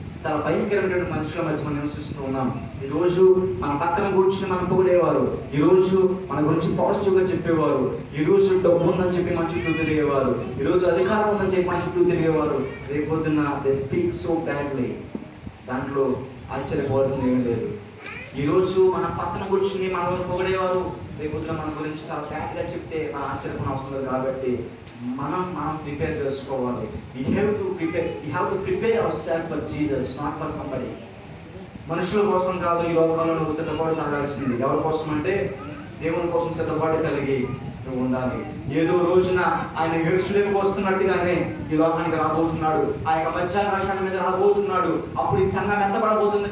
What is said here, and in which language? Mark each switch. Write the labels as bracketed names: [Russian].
[Telugu] చాలా భయంకరమైన మనుషుల మధ్య మనం నివసిస్తూ ఉన్నాం. ఈరోజు మన పక్కన కూర్చుని మనం పొగిడేవారు, ఈరోజు మన గురించి పాజిటివ్గా చెప్పేవారు, ఈరోజు డబ్బు ఉందని చెప్పి మన చుట్టూ తిరిగేవారు, ఈరోజు అధికారం ఉందని చెప్పి మన చుట్టూ తిరిగేవారు. రేపొద్దున [English] They speak so badly. [Telugu] దాంట్లో ఆశ్చర్యపోవాల్సింది ఏమీ లేదు. ఈరోజు మన పక్కన కూర్చుని మనల్ని పొగిడేవారు, రేపొద్దున మన గురించి చాలా బ్యాడ్గా చెప్తే మన ఆశ్చర్యపోవడం అవసరం లేదు. కాబట్టి మనం ప్రిపేర్ చేసుకోవాలి. [English] We have to prepare ourselves for Jesus, not for somebody. [Telugu] మనుషుల కోసం కాదు ఈ లోకంలో నువ్వు సిద్ధపాటు కలగాల్సింది. ఎవరి కోసం అంటే దేవుని కోసం సిద్ధపాటు కలిగి నువ్వు ఉండాలి. ఏదో రోజున ఆయన యెరూషలేముకు వస్తున్నట్టుగానే ఈ లోకానికి రాబోతున్నాడు. ఆ యొక్క మధ్యాకాశాల మీద రాబోతున్నాడు. అప్పుడు ఈ సంఘం ఎత్తబడబోతుంది.